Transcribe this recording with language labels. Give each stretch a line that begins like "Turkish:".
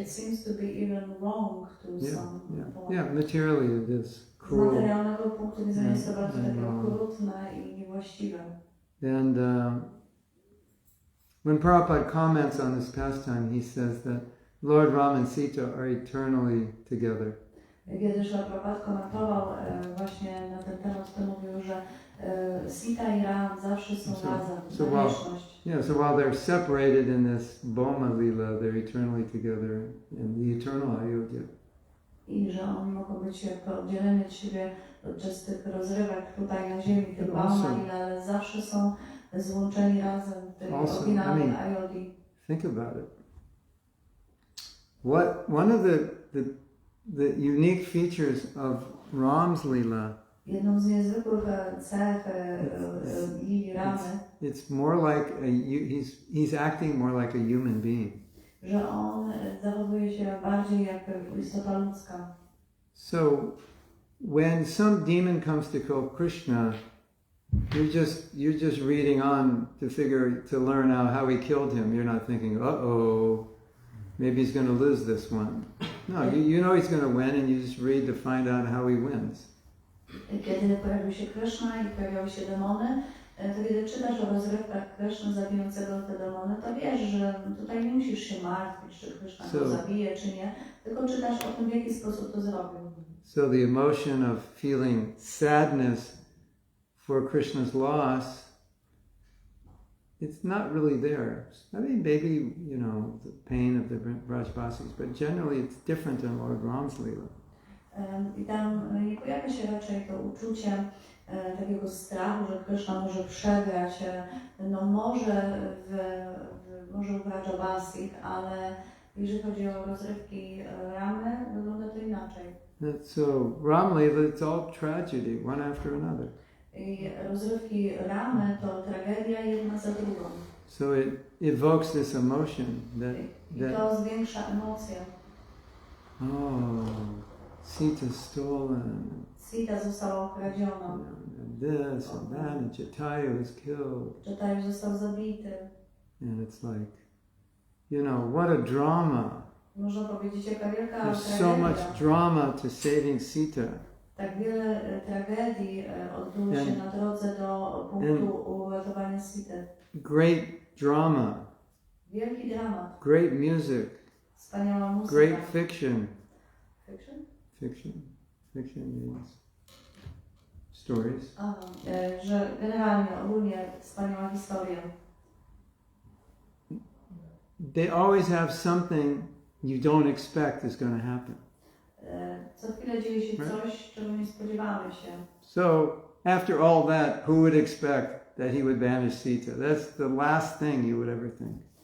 English: It seems to be even wrong to some point. Yeah, materially it is
Polish: Z
English: cruel.
Polish: materialnego punktu widzenia jest to bardzo takie okrutne i niewłaściwe.
English: And when Prabhupada comments on this pastime, he says that Lord Ram and Sita are eternally together.
Polish: Kiedy Prabhupada komentował właśnie na ten temat, to mówił, że Sita i Ram zawsze są razem, na wieczność.
English: So while they're separated in this Bhoma Lila, they're eternally together in the eternal Ayodhya.
Polish: I że oni mogą być jakby oddzieleni od siebie podczas tych rozrywek tutaj na ziemi, tych Bhoma Lila, ale zawsze są złączeni razem w tej oryginalnej Ayodhi.
English: Think about it. One of the unique features of Ram's Lila,
Polish: jedną z niezwykłych cech Lili Ramy,
English: it's more like he's acting more like a human being.
Polish: Że on zachowuje się bardziej jak istota ludzka.
English: So when some demon comes to kill Krishna, you're just reading on to learn out how he killed him. You're not thinking, maybe he's going to lose this one. No, you know he's going to win, and you just read to find out how he wins.
Polish: Kiedy pojawił się Krishna i pojawiały się demony, to kiedy czytasz o rozrywkach Krishna zabijącego te demony, to wiesz, że tutaj nie musisz się martwić, czy Krishna go zabije, czy nie, tylko czytasz o tym, w jaki sposób to zrobił.
English: So the emotion of feeling sadness for Krishna's loss, it's not really there. I mean, maybe, you know, the pain of the Brajbasis, but generally it's different in Lord Ram's Lila.
Polish: I tam nie pojawia się raczej to uczucie takiego strachu, że Krishna może przegrać, no może w Brajbasis, ale jeżeli chodzi o rozrywki Ramy, wygląda to inaczej.
English: So Ram Lila, it's all tragedy, one after another.
Polish: I rozrywki Ramy to tragedia jedna za drugą.
English: So it evokes this emotion
Polish: I to zwiększa emocje.
English: Oh, Sita stolen.
Polish: Sita została okradziona.
English: This and that, and Jatayu was killed.
Polish: Jatayu został zabity.
English: And it's like, you know, what a drama.
Polish: Można powiedzieć, jaka wielka
English: There's so
Polish: tragedia.
English: much drama to saving Sita.
Polish: Tak wiele tragedii odbyło się na drodze do punktu uratowania Sity.
English: Great drama.
Polish: Wielki dramat.
English: Great music.
Polish: Wspaniała muzyka.
English: Great fiction. Fiction? Fiction means stories.
Polish: Aha, że generalnie, ogólnie wspaniała historia.
English: They always have something you don't expect is going to happen.
Polish: Co chwilę dzieje się coś, czego nie spodziewamy się.
English: So, after all that, who would expect that he would banish Sita? That's the last thing you would ever think.